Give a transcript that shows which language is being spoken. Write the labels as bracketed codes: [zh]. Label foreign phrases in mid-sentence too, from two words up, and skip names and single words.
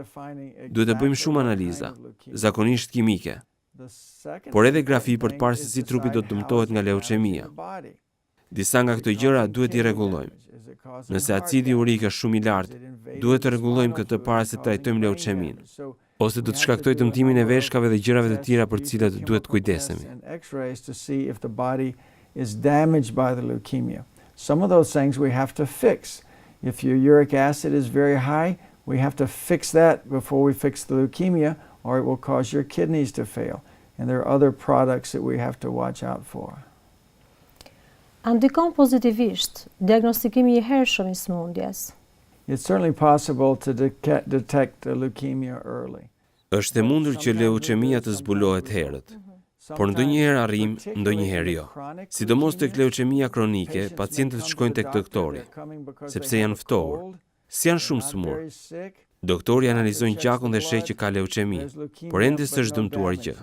[sq] Duhet të bëjmë shumë analiza, zakonisht kimike, por edhe grafi për të parë se si trupi do të dëmtohet nga leucemia. Disa nga këto gjëra duhet i rregullojmë. Nëse acidi urik është shumë i lartë, duhet të rregullojmë këtë para se të trajtojmë leucemin, ose do të shkaktoj dëmtimin e veshkave dhe gjërave të tjera për të cilat duhet të kujdesemi. [en] Is damaged by the leukemia. Some of those things we have to fix. If your uric acid is very high, we have to fix that before we fix the leukemia, or it will cause your kidneys to fail. And there are other products that we have to watch out for. [sq] A ndikon pozitivisht diagnostikimi i hershëm i sëmundjes? [en] It's certainly possible to detect leukemia early. [sq] Është e mundur që leucemia të zbulohet herët, por ndonjëherë arrim, ndonjëherë jo. Sidomos tek leucemia kronike, pacientët shkojnë tek doktori, sepse janë ftohur. Si janë shumë smur. Doktori analizojnë gjakun dhe sheh që ka leucemi, por ende s'është dëmtuar gjë.